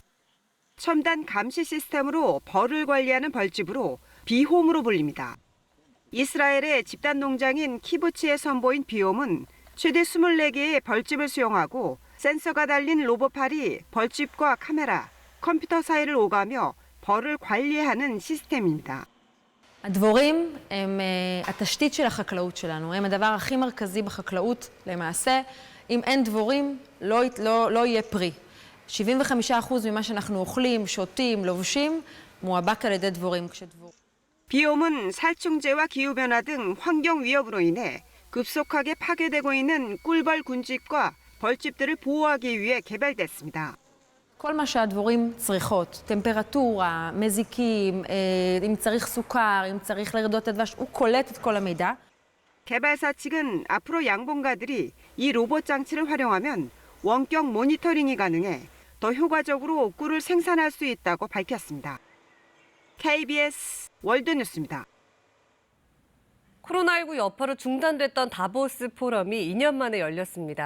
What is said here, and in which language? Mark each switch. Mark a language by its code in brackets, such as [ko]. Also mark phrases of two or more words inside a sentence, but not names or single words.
[ko] 첨단 감시 시스템으로 벌을 관리하는 벌집으로 비홈으로 불립니다. 이스라엘의 집단 농장인 키부츠에 선보인 비홈은 최대 24개의 벌집을 수용하고 센서가 달린 로봇팔이 벌집과 카메라, 컴퓨터 사이를 오가며 벌을 관리하는 시스템입니다. [he] הדבורים הם התשתית של החקלאות שלנו, הם הדבר הכי מרכזי בחקלאות למעשה. אם אין דבורים, לא יהיה פרי. 75% ממה שאנחנו אוכלים, שותים, לובשים, מועבק על ידי דבורים. [ko] 비옴은 살충제와 기후변화 등 환경 위협으로 인해 급속하게 파괴되고 있는 꿀벌 군집과 벌집들을 보호하기 위해 개발됐습니다. [he] כל מה שהדבורים צריכות, טמפרטורה, מזיקים, אם צריך סוכר, אם צריך לרדות את הדבש, הוא קולט את כל המידע. [ko] 개발사 측은 앞으로 양봉가들이 이 로봇 장치를 활용하면 원격 모니터링이 가능해 더 효과적으로 꿀을 생산할 수 있다고 밝혔습니다. KBS 월드뉴스입니다. 코로나19 여파로 중단됐던 다보스 포럼이 2년 만에 열렸습니다.